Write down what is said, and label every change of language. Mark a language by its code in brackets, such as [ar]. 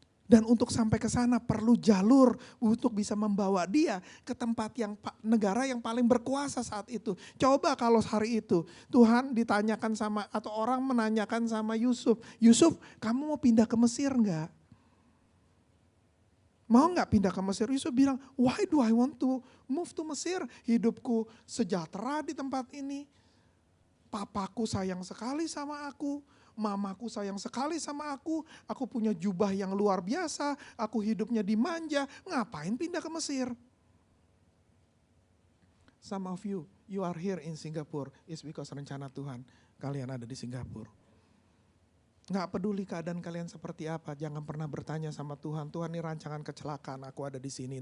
[id] Dan untuk sampai ke sana perlu jalur untuk bisa membawa dia ke tempat yang negara yang paling berkuasa saat itu. Coba kalau hari itu Tuhan ditanyakan sama, atau orang menanyakan sama Yusuf, Yusuf kamu mau pindah ke Mesir enggak? Mau gak pindah ke Mesir? Yusuf bilang, [en] why do I want to move to Mesir? [id] Hidupku sejahtera di tempat ini. Papaku sayang sekali sama aku. Mamaku sayang sekali sama aku. Aku punya jubah yang luar biasa. Aku hidupnya dimanja. Ngapain pindah ke Mesir? [en] Some of you are here in Singapore. It's because [id] rencana Tuhan kalian ada di Singapura. Nggak peduli keadaan kalian seperti apa, jangan pernah bertanya sama Tuhan, Tuhan ini rancangan kecelakaan aku ada di sini.